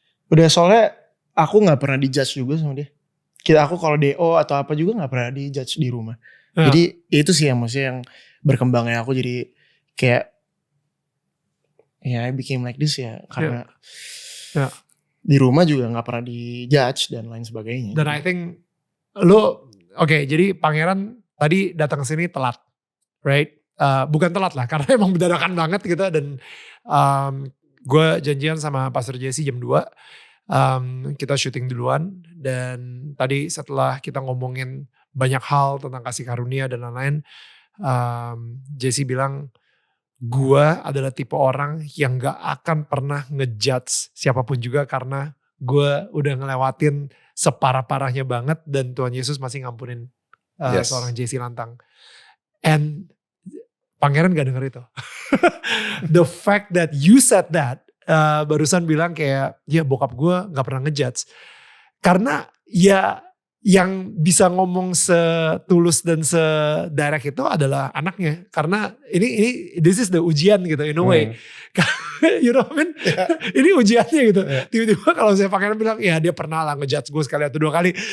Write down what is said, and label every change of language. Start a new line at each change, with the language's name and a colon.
Indonesian: Udah soalnya aku gak pernah dijudge juga sama dia. Aku kalau DO atau apa juga gak pernah dijudge di rumah. Jadi itu sih yang maksudnya yang berkembangnya aku jadi kayak
English: ya I became like this
Indonesian: ya karena
English: Yeah.
Indonesian: di rumah juga nggak pernah dijudge dan lain sebagainya. Dan
English: I think
Indonesian: lo jadi pangeran tadi datang ke sini telat,
English: right?
Indonesian: Bukan telat lah, karena emang dadakan banget gitu. Dan gue janjian sama Pastor Jesse jam 2, kita syuting duluan. Dan tadi setelah kita ngomongin banyak hal tentang kasih karunia dan lain-lain, Jesse bilang, gue adalah tipe orang yang gak akan pernah ngejudge siapapun juga karena gue udah ngelewatin separah-parahnya banget dan Tuhan Yesus masih ngampunin seorang Jesse Lantang. And pangeran gak denger itu.
English: The fact that you said that,
Indonesian: barusan bilang kayak, ya bokap gue gak pernah ngejudge. Karena ya yang bisa ngomong setulus dan sedirect itu adalah anaknya. Karena ini
English: this is the
Indonesian: ujian gitu
English: in a way. You know what I mean? Yeah.
Indonesian: Ini ujiannya gitu.
English: Yeah.
Indonesian: Tiba-tiba kalau saya pangeran bilang, ya dia pernah lah ngejudge gue sekali atau 2 kali.